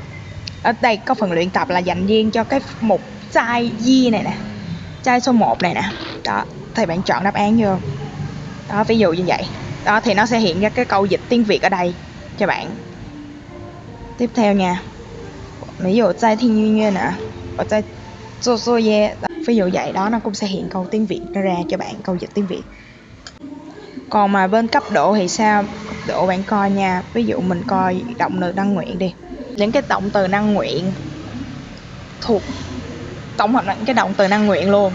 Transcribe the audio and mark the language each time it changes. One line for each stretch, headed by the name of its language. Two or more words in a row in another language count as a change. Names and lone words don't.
Vietnamese: Ở đây có phần luyện tập là dành riêng cho cái mục sai di này nè, sai số 1 này nè đó, thì bạn chọn đáp án vô đó, ví dụ như vậy đó, thì nó sẽ hiện ra cái câu dịch tiếng Việt ở đây cho bạn. Tiếp theo nha, ví dụ
Chinese: 在听音乐
Vietnamese: nè, ở
Chinese: 在做作业,
Vietnamese: ví dụ vậy đó, nó cũng sẽ hiện câu tiếng Việt ra cho bạn, câu dịch tiếng Việt. Còn mà bên cấp độ thì sao? Cấp độ bạn coi nha, ví dụ mình coi động từ năng nguyện đi. Những cái động từ năng nguyện thuộc tổng hợp là những cái động từ năng nguyện luôn.